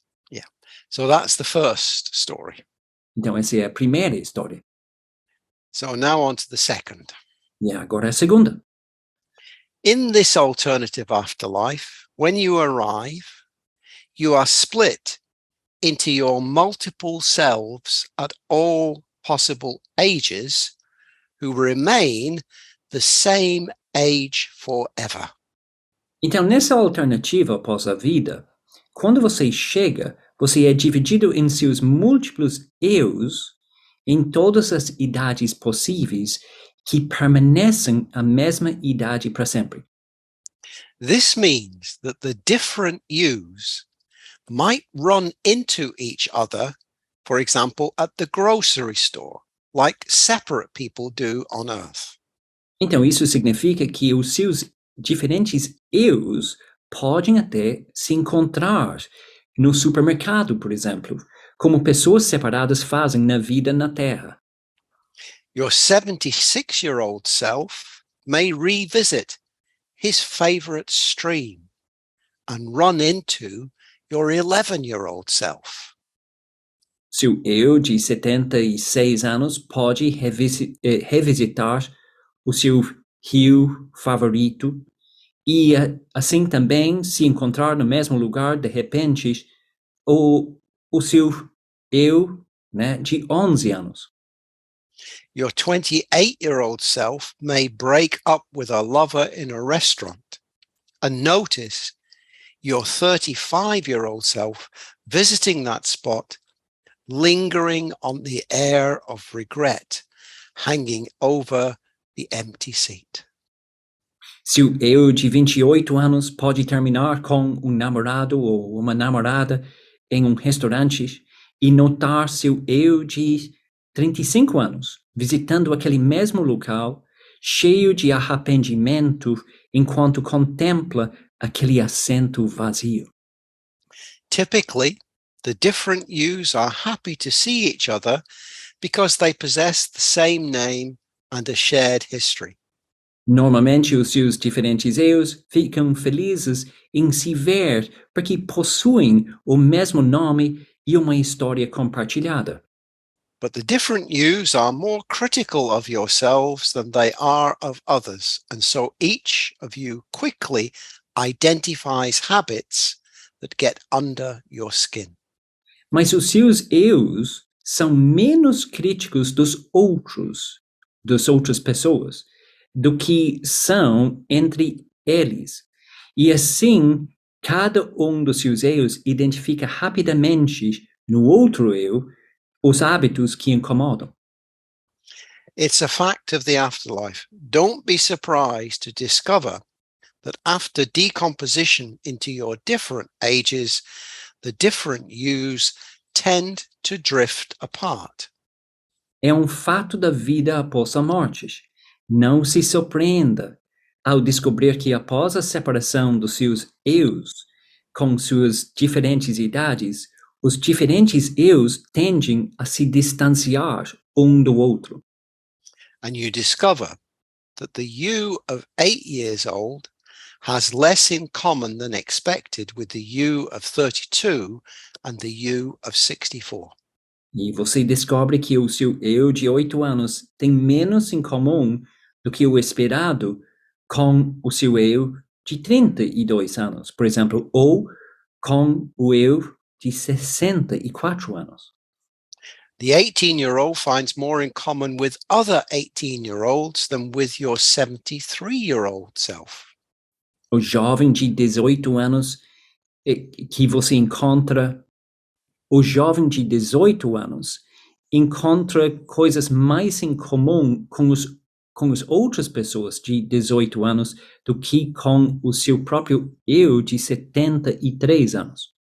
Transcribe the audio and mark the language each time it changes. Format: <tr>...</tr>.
<en>Yeah. So that's the first story.</en> <pt>Então, essa é a primeira história.</pt> <en>So now on to the second.</en> <pt>E agora a segunda.</pt> <en>In this alternative afterlife, when you arrive, you are split into your multiple selves at all possible ages who remain the same age forever.</en> <pt>Então, nessa alternativa após a vida, quando você chega, você é dividido em seus múltiplos eus em todas as idades possíveis que permanecem a mesma idade para sempre.</pt> <en>This means that the different yous might run into each other, for example, at the grocery store, like separate people do on Earth.</en> <pt>Então, isso significa que os seus diferentes eus podem até se encontrar no supermercado, por exemplo, como pessoas separadas fazem na vida na Terra.</pt> <en>Your 76-year-old self may revisit his favorite stream and run into your 11-year-old self.</en> <pt>Seu eu de 76 anos pode revisitar o seu rio favorito e assim também se encontrar no mesmo lugar de repente o seu eu, né, de 11 anos.</pt> <en>Your 28-year-old self may break up with a lover in a restaurant and notice your 35-year-old self visiting that spot, lingering on the air of regret, hanging over the empty seat.</en> <pt>Seu eu de 28 anos pode terminar com namorado ou uma namorada em restaurante e notar seu eu de 35 anos visitando aquele mesmo local, cheio de arrependimento enquanto contempla aquele assento vazio.</pt> <en>Typically, the different yous are happy to see each other because they possess the same name and a shared history.</en> <pt>Normalmente, os seus diferentes eus ficam felizes em se ver porque possuem o mesmo nome e uma história compartilhada.</pt> <en>But the different yous are more critical of yourselves than they are of others, and so each of you quickly identifies habits that get under your skin.</en> <pt>Mas os seus eus são menos críticos das outras pessoas, do que são entre eles. E assim, cada dos seus eus identifica rapidamente no outro eu os hábitos que incomodam.</pt> <en>It's a fact of the afterlife. Don't be surprised to discover that after decomposition into your different ages, the different yous tend to drift apart.</en> <pt>É fato da vida após a morte. Não se surpreenda ao descobrir que após a separação dos seus eus com suas diferentes idades, os diferentes eus tendem a se distanciar do outro.</pt> <en>And you discover that the you of 8 years old has less in common than expected with the you of 32 and the you of 64.</en> <pt>E você descobre que o seu eu de 8 anos tem menos em comum do que o esperado com o seu eu de 32 anos, por exemplo, ou com o eu de 64 anos.</pt> <en>The 18-year-old finds more in common with other 18-year-olds than with your 73-year-old self.</en> <pt>O jovem de 18 anos que você encontra, o jovem de 18 anos encontra coisas mais em comum com as outras pessoas de 18 anos do que com o seu próprio eu de 73 anos.</pt>